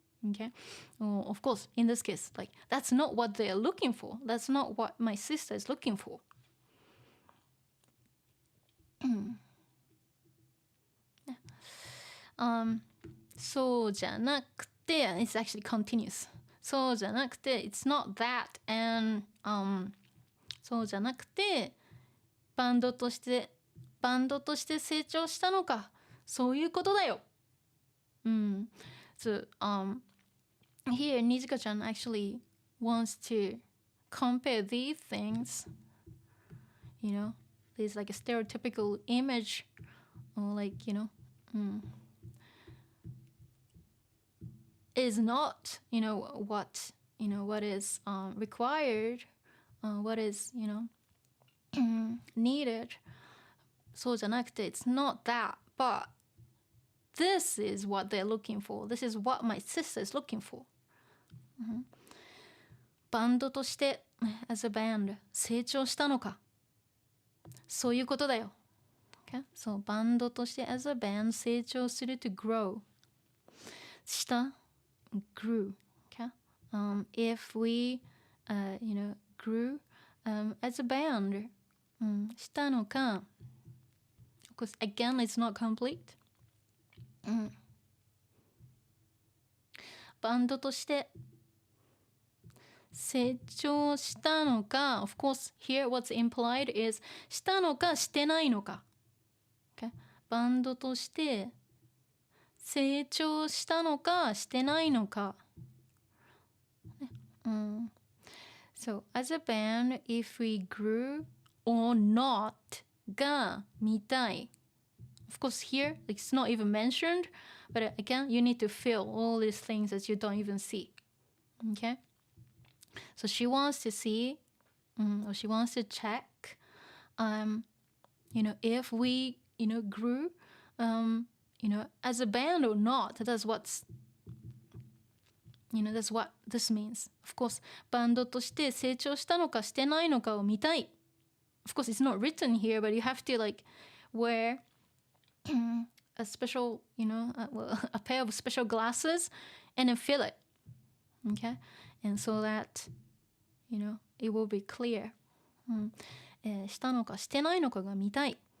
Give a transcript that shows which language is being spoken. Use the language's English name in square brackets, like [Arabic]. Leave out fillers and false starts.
[English] Okay, well, of course, in this case, like that's not what they're looking for. That's not what my sister is looking for. So じゃなくて it's actually continuous. [Japanese] そうじゃなくて [English] it's not that, and [Japanese] そうじゃなくてバンドとして成長したのか、そういうことだよ。 [English] So here Nijika-chan actually wants to compare these things, there's like a stereotypical image, or like is not what is required, what is needed. [Japanese] そうじゃなくて [English] it's not that, but this is what they're looking for. This is what my sister is looking for. [Japanese] バンドとして [English] as a band [Japanese] 成長したのか、そういうことだよ。 [English] Okay? So [Japanese] バンドとして [English] as a band 成長する to grow した grew. Okay? If we grew as a band [Japanese] したのか、 [English] of course again it's not complete. [Japanese] バンドとして成長したのか、 [English] of course here what's implied is [Japanese] したのかしてないのか、okay? バンドとして成長したのかしてないのか、 [English] So as a band if we grew or not [Japanese] が見たい。 [English] Of course here it's not even mentioned, but again you need to feel all these things that you don't even see. Okay? So she wants to see, or she wants to check, if we, grew, as a band or not. That's what this means. Of course, [Japanese] バンドとして成長したのかしてないのかを見たい。 [English] Of course, it's not written here, but you have to like wear a special, a pair of special glasses and then feel it. Okay? And so that, it will be clear. [Japanese] したのかしてないのかが見たい。